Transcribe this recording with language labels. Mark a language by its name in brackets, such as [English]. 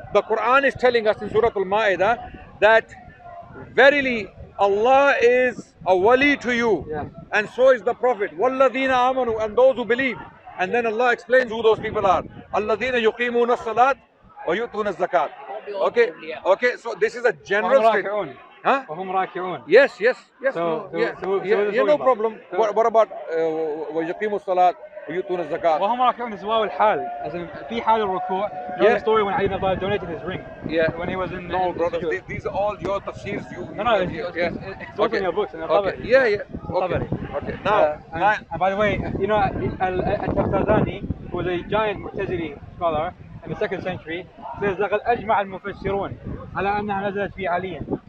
[English] The Quran is telling us in Surah Al-Ma'idah that verily Allah is a wali to you, Yeah. and so is the Prophet. [Arabic] وَالَّذِينَ آمَنُوا, [English] and those who believe. And then Allah explains who those people are. [Arabic] الَّذِينَ يُقِيمُونَ الصَّلَاةَ وَيُؤْتُونَ الزَّكَاةَ. [English] Okay, so this is a general [Arabic] وهم [English] statement. [Arabic] راكعون. [English] Huh? [Arabic] وهم راكعون. [English] Yes. So- Yeah, so yeah, this is no what about. problem. So- What about [Arabic] وَيُقِيمُوا الصَّلَاةَ وَيُؤْتُونَ الزَّكَاةَ? وهم راكعون is واو الحال. [English] As in [Arabic] في حال الركوع. [English] You know Yeah. the story when Ali ibn Abi Talib donated his ring. Yeah. When he was in. No, in brothers, Egypt. these are all your tafsirs. No, it's also in your books. In your Okay. Tabari. Yeah. Okay. Tabari. Okay. Now, And by the way, you know, Al-Taftazani, who was a giant Mu'tazili scholar in the 2nd century, says [Arabic] لقد أجمع المفسرون على أنها نزلت في علي.